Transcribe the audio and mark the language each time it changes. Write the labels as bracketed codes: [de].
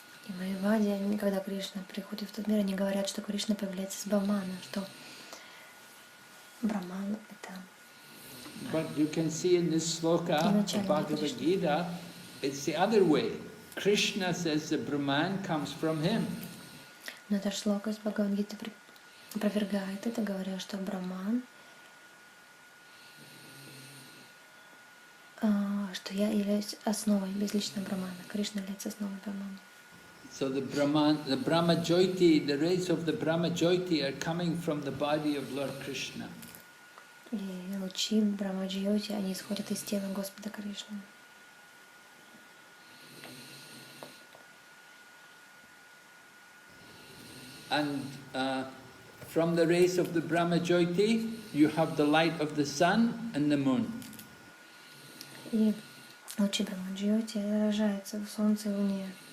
[ru] И майявади, когда Кришна приходит в тот мир, они говорят, что Кришна появляется с Брамана, что Браман — это [en] But you can see in this sloka of [ru] изначально Кришна. [en] Bhagavad-gita, it's the other way. Krishna says the Brahman comes from him. [ru] Но эта шлока из Бхагавад-гиты опровергает это, говоря, что Браман, что я являюсь основой безличного Брамана. Кришна является основой Брамана. [en] So the Brahma-jyoti, the rays of the Brahma-jyoti are coming from the body of Lord Krishna. [ru] И лучи Брахма-джьоти, они исходят из тела Господа Кришны. [en] And from the rays of the Brahma-jyoti, you have the light of the sun and the moon. [ru] И лучи Брахма-джьоти отражаются в Солнце и Луне.